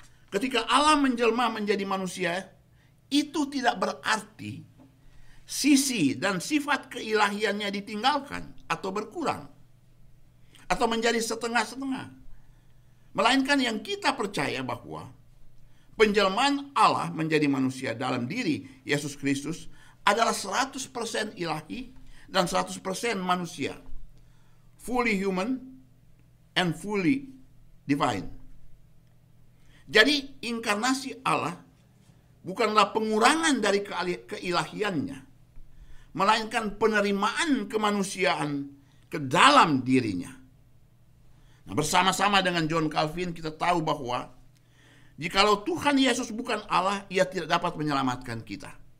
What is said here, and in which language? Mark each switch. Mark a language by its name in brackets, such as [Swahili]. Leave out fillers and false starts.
[Indonesian] Ketika Allah menjelma menjadi manusia, itu tidak berarti sisi dan sifat keilahiannya ditinggalkan atau berkurang atau menjadi setengah-setengah. Melainkan yang kita percaya bahwa penjelmaan Allah menjadi manusia dalam diri Yesus Kristus adalah 100% ilahi dan 100% manusia. [English] Fully human and fully divine. [Indonesian] Jadi inkarnasi Allah bukanlah pengurangan dari keilahiannya, melainkan penerimaan kemanusiaan ke dalam dirinya. Nah, bersama-sama dengan John Calvin kita tahu bahwa jikalau Tuhan Yesus bukan Allah, ia tidak dapat menyelamatkan kita.